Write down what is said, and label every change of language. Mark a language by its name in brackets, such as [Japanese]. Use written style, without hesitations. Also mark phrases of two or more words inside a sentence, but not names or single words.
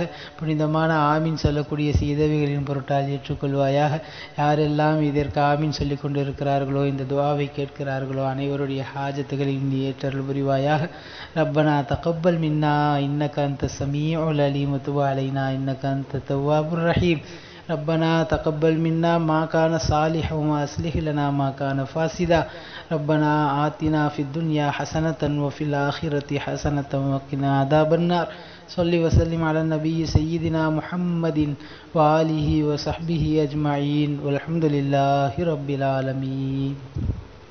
[Tamil] புனிதமான ஆமீன் சொல்லக்கூடிய சீதவிகளின் பொருட்டால் ஏற்றுக்கொள்வாயாக. யாரெல்லாம் இதற்கு ஆமீன் சொல்லிக் கொண்டு இருக்கிறார்களோ, இந்த துஆவை கேட்கிறார்களோ அனைவருடைய ஹாஜத்துகளையும் நீ ஏற்றருள் புரிவாயாக. [Arabic] ربنا تقبل منا إنك أنت السميع العليم وتب علينا إنك أنت التواب الرحيم. ربنا تقبل منا ما كان صالحا وأصلح لنا ما كان فاسدا. ربنا آتنا في الدنيا حسنة وفي الآخرة حسنة وقنا عذاب النار. صل وسلم على النبي سيدنا محمد وآله وصحبه أجمعين والحمد لله رب العالمين.